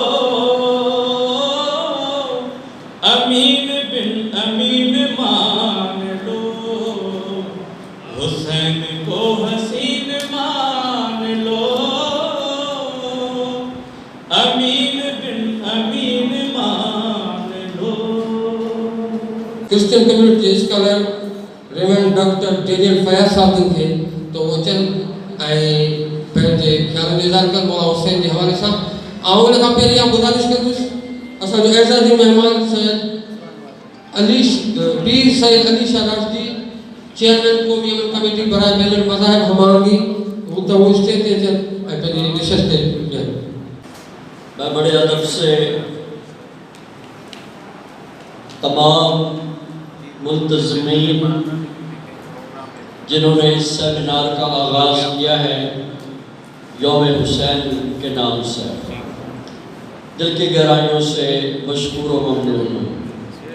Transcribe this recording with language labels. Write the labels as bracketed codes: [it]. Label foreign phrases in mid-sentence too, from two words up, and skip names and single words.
[ur] امین بن امین مان لو، حسین کو حسین مان لو، امین بن امین مان لو۔ کرسچن کمیونٹی اسکالر ریورنڈ ڈاکٹر ڈینیل فیاض صاحب جن تھے تو وہ چند [sd] पंहिंजे ख़्यालनि जो इज़हार कनि मौला हुसैन जे हवाले सां। ऐं उन खां पहिरीं इहा गुज़ारिश कंदुसि असांजो एज़ाज़ी महिमान सैयद पीर सैयद अली शाह राशदी चेयरमैन क़ौमी अमन कमेटी बराए बैन अल मज़ाहिब हमांगी हू त वो स्टेज ते अचनि ऐं पंहिंजी नशिस्त ते ॾियनि। [ur] میں بڑے ادب سے تمام ملتزمین جنہوں نے اس سیمینار کا آغاز کیا ہے یوم حسین کے نام سے دل کی گہرائیوں سے مشکور و ممنون ہوں.